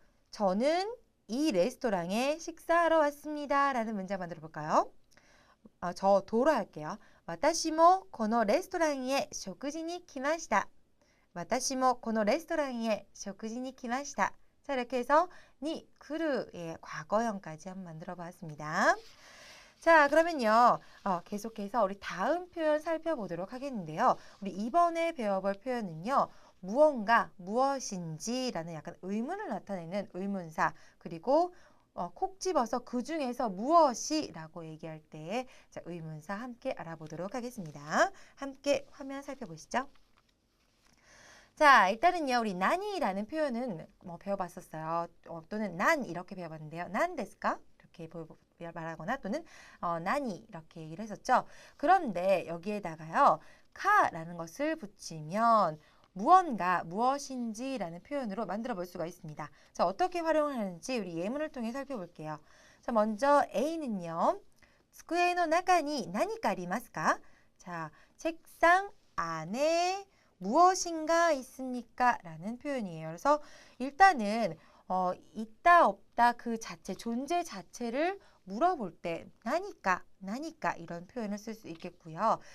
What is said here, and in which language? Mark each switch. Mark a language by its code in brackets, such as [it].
[ko] 저는 이 레스토랑에 식사하러 왔습니다. 라는 문장 만들어 볼까요? 저 도로 할게요. [ja] 私もこのレストランへ食事に来ました. 私もこのレストランへ食事に来ました. [ko] 자, 이렇게 해서 니 쿠르의 과거형까지 한번 만들어 봤습니다. 자, 그러면요. 계속해서 우리 다음 표현 살펴보도록 하겠는데요. 우리 이번에 배워볼 표현은요. 무언가, 무엇인지라는 약간 의문을 나타내는 의문사, 그리고 콕 집어서 그 중에서 무엇이라고 얘기할 때 의문사 함께 알아보도록 하겠습니다. 함께 화면 살펴보시죠. 자, 일단은요, 우리 나니라는 표현은 배워봤었어요. 또는 난 이렇게 배워봤는데요. 난 데스까? 이렇게 말하거나 또는 나니 이렇게 얘기를 했었죠. 그런데 여기에다가요, 카라는 것을 붙이면 무언가, 무엇인지라는 표현으로 만들어 볼 수가 있습니다. 자, 어떻게 활용을 하는지 우리 예문을 통해 살펴볼게요. 자, 먼저 A는요. [ja] 机の中に何かありますか? [ko] 자, 책상 안에 무엇인가 있습니까? 라는 표현이에요. 그래서 일단은 있다 없다 그 자체, 존재 자체를 물어볼 때 나니까 이런 표현을 쓸 수 있겠고요.